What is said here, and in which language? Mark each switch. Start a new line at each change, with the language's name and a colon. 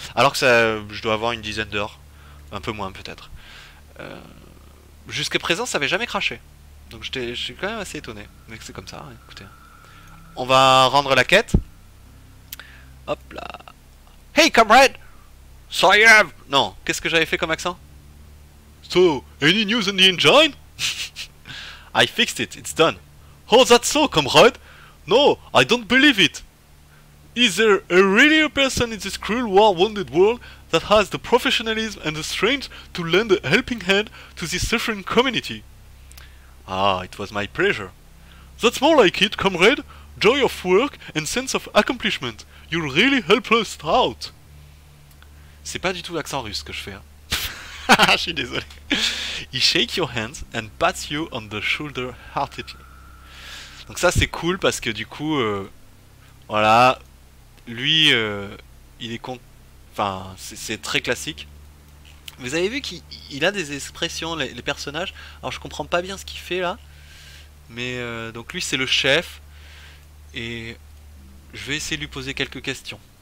French: Alors que ça, je dois avoir une dizaine d'heures, un peu moins peut-être. Jusqu'à présent, ça n'avait jamais craché. Donc je suis quand même assez étonné. Mais c'est comme ça. Hein, écoutez. On va rendre la quête. Hop là.
English: Hey, comrade. So I have.
French: Non. Qu'est-ce que j'avais fait comme accent?
English: So, any news on the engine? I fixed it. It's done. Oh, that's so, comrade? No, I don't believe it. Is there really a person in this cruel war-wounded world that has the professionalism and the strength to lend a helping hand to this suffering community? Ah, it was my pleasure. That's more like it, comrade. Joy of work and sense of accomplishment. You'll really help us out.
French: C'est pas du tout l'accent russe que je fais. Hein. Je suis désolé.
English: He shakes your hands and pats you on the shoulder heartily.
French: Donc ça c'est cool parce que du coup, voilà, lui, il est con. Enfin, c'est très classique. Vous avez vu qu'il a des expressions, les personnages. Alors je comprends pas bien ce qu'il fait là, mais donc lui c'est le chef et je vais essayer de lui poser quelques questions.